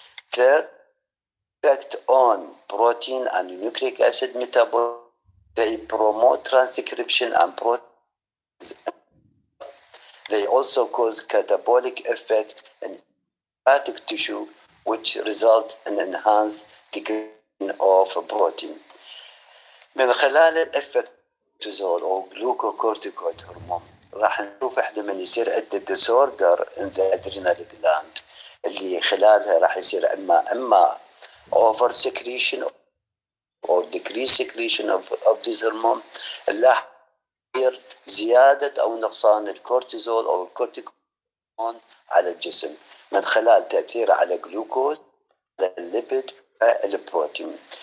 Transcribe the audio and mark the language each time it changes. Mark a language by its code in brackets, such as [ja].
[en] Third, effect on protein and nucleic acid metabolism, they promote transcription and proteins. They also cause catabolic effect in hepatic tissue which result in enhanced degradation of protein. [ar] من خلال الافكت او glucocorticoid هرمون راح نشوف احنا من يصير عندنا [en] disorder in the adrenal gland [ar] اللي خلالها راح يصير اما [en] over secretion or decrease secretion of this hormone. [ar] نلاحظ زيادة أو نقصان الكورتيزول أو الكورتيكون على الجسم من خلال تأثيره على الجلوكوز، الليبيد والبروتين.